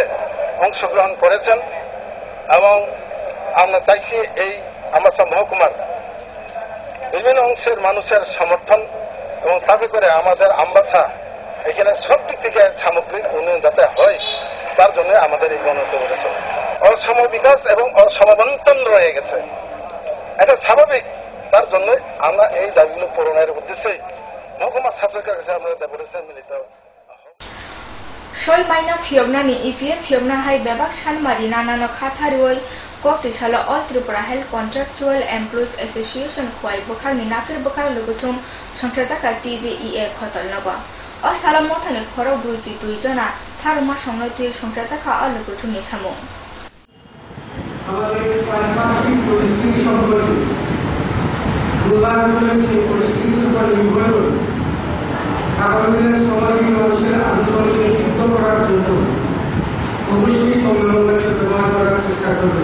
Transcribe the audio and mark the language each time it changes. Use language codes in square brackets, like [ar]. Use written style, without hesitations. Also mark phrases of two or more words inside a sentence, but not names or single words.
[bn] অংশগ্রহণ করেছেন এবং আমরা চাইছি এই আম্বাসা মহকুমার বিভিন্ন অংশের মানুষের সমর্থন এবং তাতে করে আমাদের আম্বাসা এখানে সব দিক থেকে সামগ্রিক উন্নয়ন যাতে হয়, তার জন্য আমাদের এই গণতন্ত্র অসম বিকাশ এবং অসমবন্টন রয়ে গেছে, এটা স্বাভাবিক। তার জন্য আমরা এই দাবিগুলো পূরণের উদ্দেশ্যে মহকুমা শাসকের কাছে আমরা ডেপুটেশন মিলিত [trp] Soy maina fiogna ni IPF fiogna hai bebak sanmari nanano khatharioi koktisalo All Tripura Health Contractual Employees Association khwai bokhang ni nafir bokhang lugutum songsajaka TJEA khotol nago o sala mothani khoro bruji duijona tharuma songnoi tui songsajaka o lugutum ni samung [bn] আমাদের পারিপার্শ্বিক পরিস্থিতি সম্পর্কে সেই পরিস্থিতির উপর নির্ভর করে আগামী দিনের সামাজিক মানুষের আন্দোলনকে তীব্র করার জন্য অবশ্যই সম্মেলনকে ব্যবহার করার চেষ্টা করবে।